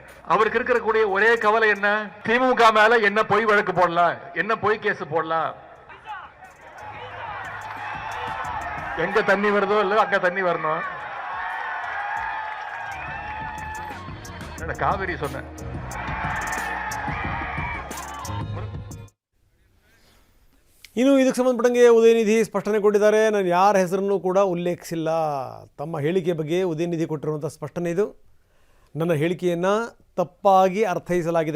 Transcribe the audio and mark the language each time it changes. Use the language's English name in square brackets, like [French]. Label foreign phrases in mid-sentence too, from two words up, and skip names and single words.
[Tamil] அவருக்கு இருக்கக்கூடிய ஒரே கவலை என்ன? திமுக மேல என்ன பொய் வழக்கு போடலாம், என்ன பொய் கேஸ் போடலாம். எங்க தண்ணி வருதோ இல்ல அங்க தண்ணி வரணும். காவிரி சொன்ன [Kannada] ಇನ್ನು ಇದಕ್ಕೆ ಸಂಬಂಧಪಟ್ಟಂಗೆ ಉದಯನಿಧಿ ಸ್ಪಷ್ಟನೆ ಕೊಟ್ಟಿದ್ದಾರೆ. ನಾನು ಯಾರ ಹೆಸರನ್ನು ಕೂಡ ಉಲ್ಲೇಖಿಸಿಲ್ಲ. ತಮ್ಮ ಹೇಳಿಕೆ ಬಗ್ಗೆ ಉದಯನಿಧಿ ಕೊಟ್ಟಿರುವಂಥ ಸ್ಪಷ್ಟನೆ ಇದು. ನನ್ನ ಹೇಳಿಕೆಯನ್ನು ತಪ್ಪಾಗಿ ಅರ್ಥೈಸಲಾಗಿದೆ.